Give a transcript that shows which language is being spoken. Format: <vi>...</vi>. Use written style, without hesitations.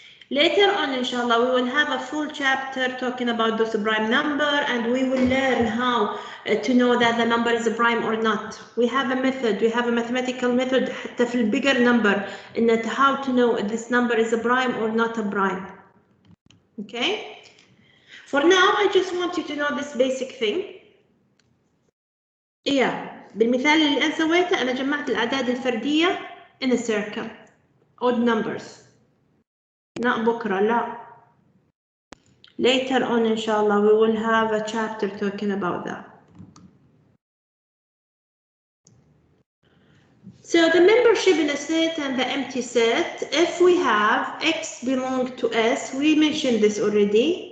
<en>Later on, inshallah, we will have a full chapter talking about those prime number and we will learn how to know that the number is a prime or not. We have a method, we have a mathematical method</en> <ar>حتى في</ar> <en>bigger number in how to know if this number is a prime or not a prime. Okay? For now, I just want you to know this basic thing.</en> <ar>بالمثال اللي أنا سويته أنا جمعت الأعداد الفردية</ar> <en>in a circle. Odd numbers. Not</en> <ar>بكرة, لا.</ar> <en>Later on, inshallah, we will have a chapter talking about that. So the membership in a set and the empty set, if we have X belong to S, we mentioned this already.</en>